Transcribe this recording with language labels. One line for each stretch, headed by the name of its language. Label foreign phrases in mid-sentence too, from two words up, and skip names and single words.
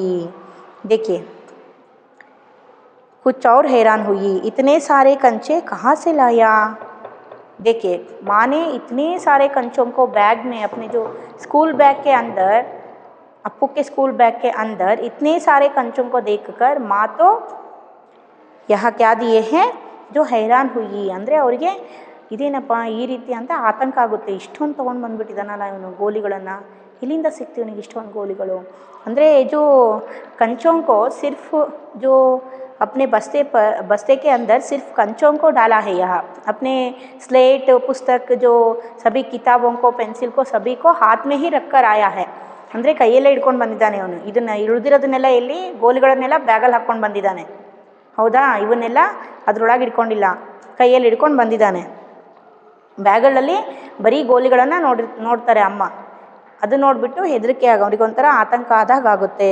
Hindi: देखिए, कुछ और हैरान हुई, इतने सारे कंचे कहाँ से लाया. देखिए, माँ ने इतने सारे कंचों को बैग में, अपने जो स्कूल बैग के अंदर, अप्पू के स्कूल बैग के अंदर इतने सारे कंचों को देखकर माँ तो यहाँ क्या दिए हैं, जो हैरान हुई,
Kannada: ಅಂದರೆ ಅವರಿಗೆ ಇದೇನಪ್ಪ ಈ ರೀತಿ ಅಂತ ಆತಂಕ ಆಗುತ್ತೆ. ಇಷ್ಟೊಂದು ತೊಗೊಂಡು ಬಂದುಬಿಟ್ಟಿದ್ದಾನಲ್ಲ ಇವನು ಗೋಲಿಗಳನ್ನು, ಇಲ್ಲಿಂದ ಸಿಗ್ತೀವಿ ಇವನಿಗೆ ಇಷ್ಟೊಂದು ಗೋಲಿಗಳು.
Hindi: ಅಂದರೆ जो कंचों को सिर्फ जो अपने बस्ते के अंदर सिर्फ कंचों को डाला है, यहाँ अपने स्लेट पुस्तक जो सभी किताबों को पेंसिल को सभी को हाथ में ही रख कर आया है.
Kannada: ಅಂದರೆ ಕೈಯಲ್ಲೇ ಹಿಡ್ಕೊಂಡು ಬಂದಿದ್ದಾನೆ ಅವನು. ಇದನ್ನು ಇಳಿದಿರೋದನ್ನೆಲ್ಲ ಎಲ್ಲಿ, ಗೋಲಿಗಳನ್ನೆಲ್ಲ ಬ್ಯಾಗಲ್ಲಿ ಹಾಕ್ಕೊಂಡು ಬಂದಿದ್ದಾನೆ, ಹೌದಾ, ಇವನ್ನೆಲ್ಲ ಅದರೊಳಗೆ ಇಟ್ಕೊಂಡಿಲ್ಲ, ಕೈಯಲ್ಲಿ ಹಿಡ್ಕೊಂಡು ಬಂದಿದ್ದಾನೆ. ಬ್ಯಾಗಳಲ್ಲಿ ಬರೀ ಗೋಲಿಗಳನ್ನು ನೋಡ್ತಾರೆ ಅಮ್ಮ. ಅದು ನೋಡಿಬಿಟ್ಟು ಹೆದರಿಕೆ ಅವರಿಗೊಂಥರ ಆತಂಕ ಆದಾಗ ಆಗುತ್ತೆ.